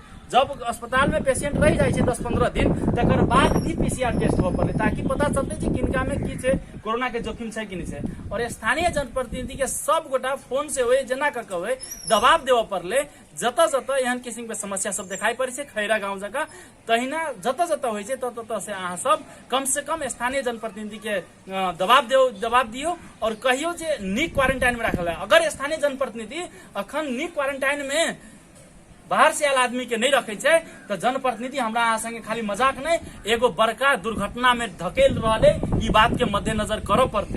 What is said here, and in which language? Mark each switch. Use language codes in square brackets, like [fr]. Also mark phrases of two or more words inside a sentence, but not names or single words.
[mai] जब अस्पताल में पेशेंट रह जाए 10-15 दिन तकर बाद भी पीसीआर टेस्ट हो पड़ले ताकि पता चलते कि किनका में की छे कोरोना के जोखिम छे कि नहीं छे। और स्थानीय जनप्रतिनिधि के सब गोटा फोन से होए जना का कहे दबाव देव पड़ले जत एहन किस्म के समस्या सब दिखाई पड़े छे खैरा गांव जगह तहिना जत होय छे तत से अहाँ सब कम से कम स्थानीय जनप्रतिनिधि के दबाव दियो और कहियो जे नीक क्वारंटाइन में रखल है। अगर स्थानीय जनप्रतिनिधि अखन नीक क्वारंटाइन में बाहर से आयल आदमी के नहीं रखे छे तो जनप्रतिनिधि हमरा अहाँ संगे खाली मजाक नहीं एगो बड़का दुर्घटना में धकेल रहले ई बात के मद्देनजर करऽ पड़ते।